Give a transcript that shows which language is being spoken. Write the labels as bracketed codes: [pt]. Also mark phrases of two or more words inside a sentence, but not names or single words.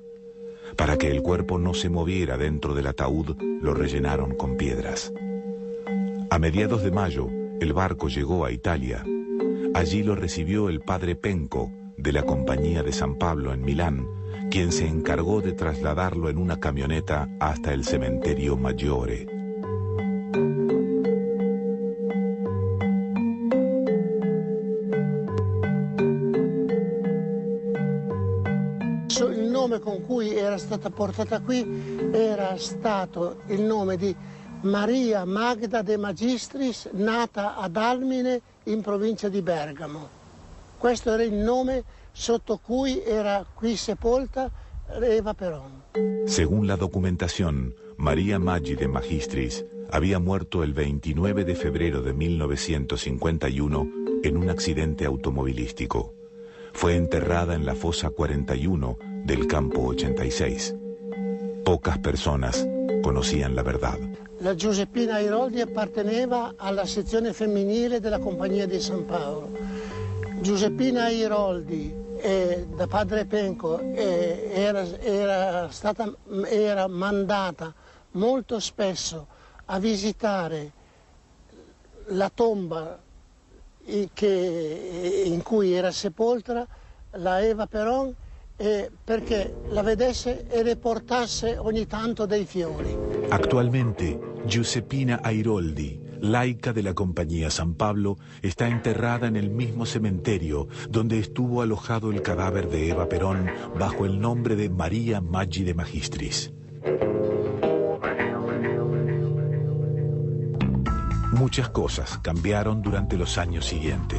[es] Para que el cuerpo no se moviera dentro del ataúd, lo rellenaron con piedras. A mediados de mayo, el barco llegó a Italia. Allí lo recibió el padre Penco, de la Compañía de San Pablo en Milán, quien se encargó de trasladarlo en una camioneta hasta el cementerio Maggiore. [it] Il nome con cui era stata portata qui era stato il nome di Maria Magda de Magistris, nata ad Almine in provincia di Bergamo. Questo era il nome sotto cui era qui sepolta Eva Perón. [es] Según la documentación, María Maggi de Magistris había muerto el 29 de febrero de 1951 en un accidente automovilístico. Fue enterrada en la fosa 41 del campo 86. Pocas personas conocían la verdad. [it] La Giuseppina Airoldi apparteneva alla sezione femminile della Compagnia di San Paolo. Giuseppina Airoldi, da padre Penco, era mandata molto spesso a visitare la tomba in cui era sepolta la Eva Perón, perché la vedesse e le portasse ogni tanto dei fiori. [es] Actualmente, Giuseppina Airoldi, laica de la Compañía San Pablo, está enterrada en el mismo cementerio donde estuvo alojado el cadáver de Eva Perón bajo el nombre de María Maggi de Magistris. Muchas cosas cambiaron durante los años siguientes.